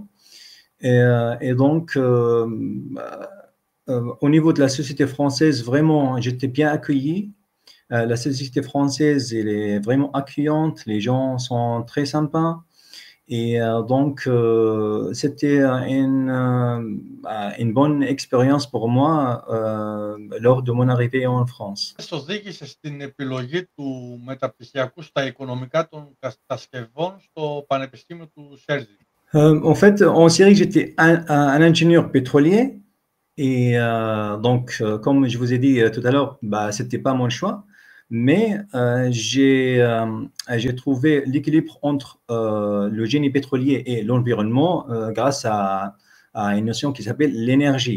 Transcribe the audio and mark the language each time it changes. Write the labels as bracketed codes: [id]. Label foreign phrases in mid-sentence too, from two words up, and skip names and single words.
[fr] Et donc, au niveau de la société française, vraiment, j'étais bien accueilli. La société française, elle est vraiment accueillante, les gens sont très sympas. Et donc, c'était une bonne expérience pour moi lors de mon arrivée en France. [el] Τι σας οδήγησε στην επιλογή του μεταπτυχιακού στα οικονομικά των κατασκευών στο Πανεπιστήμιο του Σέρζη? [fr] En fait, en Syrie, j'étais un ingénieur pétrolier. Et donc, comme je vous ai dit tout à l'heure, bah, ce n'était pas mon choix. Mais j'ai trouvé l'équilibre entre le génie pétrolier et l'environnement grâce à une notion qui s'appelle l'énergie.